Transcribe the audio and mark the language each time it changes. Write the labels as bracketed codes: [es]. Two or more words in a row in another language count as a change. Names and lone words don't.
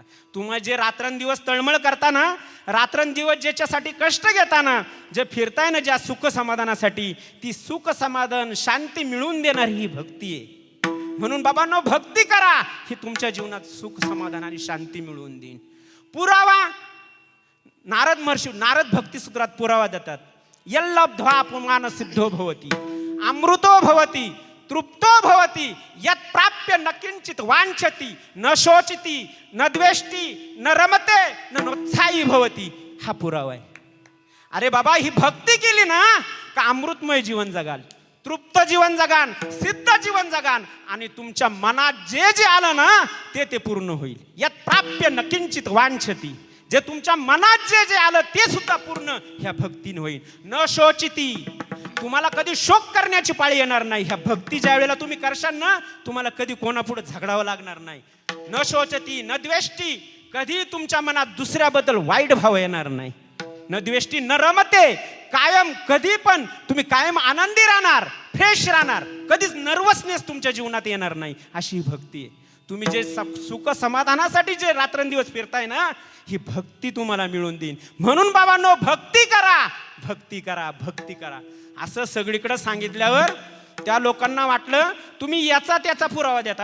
[mr] तुम्ही जे रात्रंदिवस तळमळ करताना, रात्रंदिवस ज्याच्यासाठी कष्ट घेताना, जे फिरताय ना ज्या सुख समाधानासाठी, ती सुख समाधान शांती मिळवून देणारी ही भक्ती आहे. म्हणून बाबांनो, भक्ती करा, ही तुमच्या जीवनात सुख समाधान आणि शांती मिळवून देईन. पुरावा नारद महर्षी नारद भक्ती सूत्रात पुरावा देतात. [sa] यल्लब्ध्वा पुमान सिद्धो भवती, अमृतो भवती, तृप्तो भवती, यत् प्राप्य न किंचित वांछति, न शोचति, न द्वेष्टि, न रमते, न नोत्साही भवती. [mr] हा पुरावा आहे. अरे बाबा, ही भक्ती केली ना का अमृतमय जीवन जगाल, तृप्त जीवन जगान, सिद्ध जीवन जगान आणि तुमच्या मनात जे जे आलं ना ते पूर्ण होईल. [sa] यत् प्राप्य न किंचित वांछति, [mr] जे तुमच्या मनात जे जे आलं ते सुद्धा पूर्ण ह्या भक्तीने होईल. [sa] न शोचिती, [mr] तुम्हाला कधी शोक करण्याची पाळी येणार नाही. ह्या भक्ती ज्या वेळेला तुम्ही करशाल ना, तुम्हाला कधी कोणापुढे झगडावं लागणार नाही. [sa] न शोचती न द्वेष्टी, [mr] कधी तुमच्या मनात दुसऱ्याबद्दल वाईट भाव येणार नाही. [sa] न द्वेष्टी न रमते, [mr] कायम कधी पण तुम्ही कायम आनंदी राहणार, फ्रेश राहणार, कधीच नर्वसनेस तुमच्या जीवनात येणार नाही. अशी ही भक्ती आहे. तुम्ही जे सुख समाधानासाठी जे रात्रंदिवस फिरताय ना, ही भक्ती तुम्हाला मिळून देईन. म्हणून बाबांनो, भक्ती करा, भक्ती करा, भक्ती करा असं सगळीकडे सांगितल्यावर त्या लोकांना वाटलं तुम्ही याचा त्याचा पुरावा देता.